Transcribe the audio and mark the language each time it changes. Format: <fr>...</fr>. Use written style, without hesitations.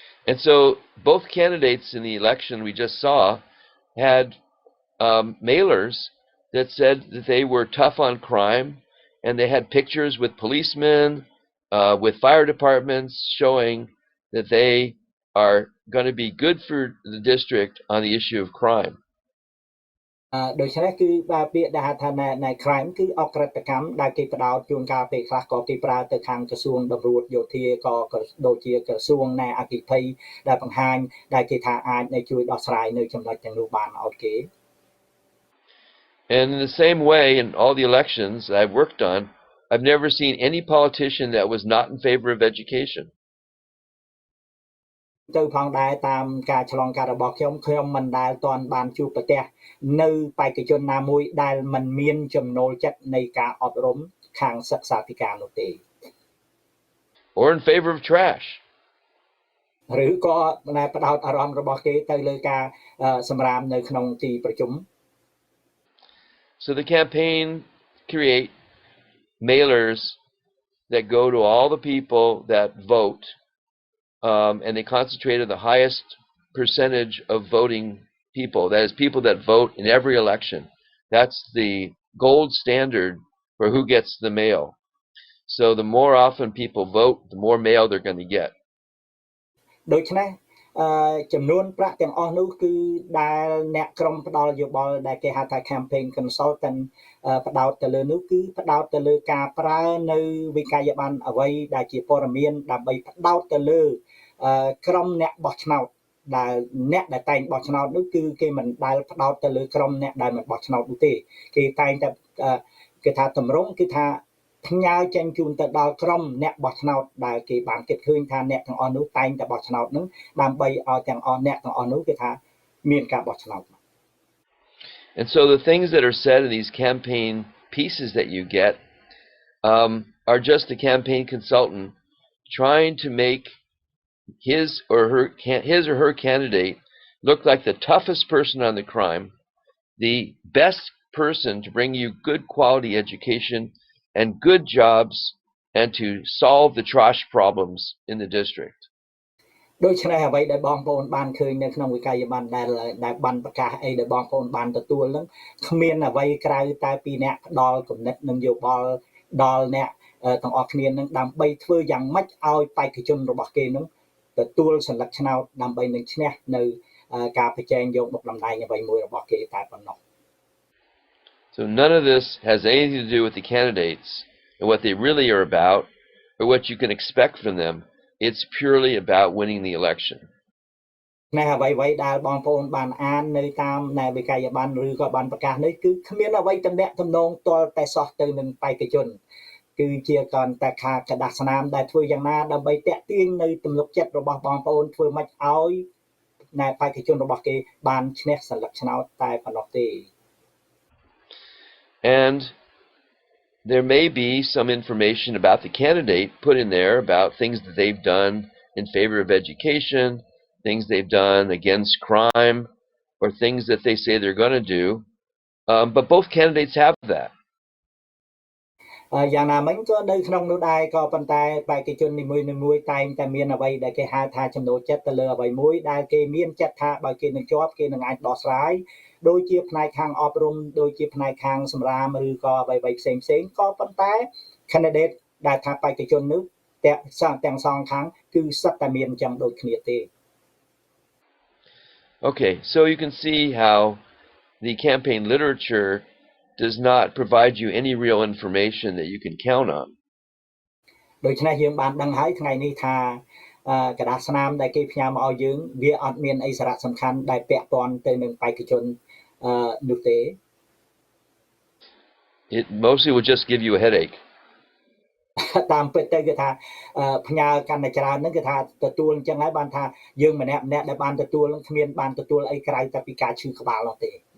<en>And so both candidates in the election we just saw had mailers that said that they were tough on crime, and they had pictures with policemen, with fire departments showing that they are going to be good for the district on the issue of crime.</en> <km>ដូច្នេះគឺពាក្យដែលហៅថា crime គឺអក្រិតកម្មដែលគេផ្ដោតជួនកាលពេលខ្លះក៏គេប្រើទៅខាងក្រសួងតម្រួតយោធាក៏ដូចជាក្រសួងអគ្គិភ័យដែលបង្ហាញដែលគេថាអាចជួយដោះស្រាយនៅចំណុចទាំងនោះបានឲ្យគេ</km> <en>And in the same way, in all the elections I've worked on, I've never seen any politician that was not in favor of education.</en> <km>ទៅផងដែរតាមការឆ្លងកាត់របស់ខ្ញុំមិនដែលទាន់បានជួបប្រទះនៅបេក្ខជនណាមួយដែលមិនមានចំណូលចិត្តនៃការអប់រំខាងសិក្សាធិការនោះទេ</km> <en>Or in favor of trash.</en> <km>ឬក៏ផ្ដោតអារម្មណ៍របស់គេទៅលើការសម្រាមនៅក្នុងទីប្រជុំ</km> <en>So the campaign create mailers that go to all the people that vote, and they concentrate on the highest percentage of voting people. That is, people that vote in every election. That's the gold standard for who gets the mail. So the more often people vote, the more mail they're going to get.</en> <km>ដូច្នេះចំនួនប្រាក់ទាំងអស់នោះគឺដែលអ្នកក្រុមផ្ដល់យោបល់ដែលគេហៅថា campaign consultant ផ្ដោតទៅលើនោះគឺផ្ដោតទៅលើការប្រើនៅវិក័យប័ណ្ណអ្វីដែលជាព័ត៌មានដើម្បីផ្ដោតទៅលើ ក្រុមអ្នកបោះឆ្នោតដែលអ្នកដែលតែងបោះឆ្នោតនោះគឺគេមិនដែលផ្ដោតទៅលើក្រុមអ្នកដែលមិនបោះឆ្នោតនោះទេគេតែងតែគេថាតម្រង់គឺថាផ្ញើចេញជូនទៅដល់ក្រុមអ្នកបោះឆ្នោតដែលគេបានគិតឃើញថាអ្នកទាំងអស់នោះតែងតែបោះឆ្នោតនឹងដើម្បីឲ្យទាំងអស់អ្នកទាំងអស់នោះគេថាមានការបោះឆ្នោត</km> <en>And so the things that are said in these campaign pieces that you get are just the campaign consultant trying to make his or her candidate look like the toughest person on the crime, the best person to bring you good quality education and good jobs and to solve the trash problems in the district.</en> <km>ដូច្នេះអ្វីដែលបងប្អូនបានឃើញនៅក្នុងវិក័យប័ណ្ណដែលបានប្រកាសអីដែលបងប្អូនបានទទួលនឹងគ្មានអ្វីក្រៅតែពីអ្នកផ្ដល់គំនិតនិងយោបល់ដល់អ្នកទាំងអស់គ្នានឹងដើម្បីធ្វើយ៉ាងម៉េចឲ្យបេក្ខជនរបស់គេនឹងទទួលសញ្ញាឆ្នោតដើម្បីនឹងឈ្នះនៅការប្រជែងយកមុខតំណែងអ្វីមួយរបស់គេតែប៉ុណ្ណោះ</km> <en>So none of this has anything to do with the candidates and what they really are about or what you can expect from them. It's purely about winning the election.</en> <km>នៅអ្វីៗដែលបងប្អូនបានអាននៅតាមនៅវិក័យប័ណ្ណឬក៏បានប្រកាសនេះគឺគ្មានអ្វីតំណាក់តំណងទាល់តែសោះទៅនឹងបេក្ខជនគឺជាគ្រាន់តែការកដាស់ស្នាមដែលធ្វើយ៉ាងណាដើម្បីតាក់ទាញនៅទំនុកចិត្តរបស់បងប្អូនធ្វើម៉េចឲ្យនៅបេក្ខជនរបស់គេបានឈ្នះសញ្ញាឆ្នោតតែប៉ុណ្ណោះទេ</km> <en>And there may be some information about the candidate put in there about things that they've done in favor of education, things they've done against crime, or things that they say they're going to do. But both candidates have that.</en> <km>យ៉ាងណាមិញក៏នៅក្នុងនោះដែរក៏ប៉ុន្តែបេក្ខជននីមួយៗតែងតែមានអ្វីដែលគេហៅថាចំណូលចិត្តទៅលើអ្វីមួយដែលគេមានចិត្តថាបើគេនឹងជាប់គេនឹងអាចដោះស្រាយដូចជាផ្នែកខាងអប់រំដូចជាផ្នែកខាងសម្រាមឬក៏អ្វីៗផ្សេងៗក៏ប៉ុន្តែ candidate ដែលថាបេក្ខជននោះទាំងសងខាងគឺសិតតែមានចឹងដូចគ្នាទេ</km> <en>Okay, so you can see how the campaign literature does not provide you any real information that you can count on.</en> <km>ដូច្នេះយើងបានដឹងហើយថ្ងៃនេះថាกระดาษស្នាមដែលគេផ្ញើមកឲ្យយើងវាអត់មានអីសារៈសំខាន់ដែលពាក់ព័ន្ធទៅនឹងបេក្ខជននោះទេ</km> <en>It mostly will just give you a headache.</en> <km>តាមពិតទៅគឺថាផ្ញើកាន់តែច្រើនហ្នឹងគឺថាទទួលអញ្ចឹងហើយបានថាយើងម្នាក់ដែលបានទទួលនឹងគ្មានបានទទួលអីក្រៅតែពីការឈឺក្បាលនោះទេ</km>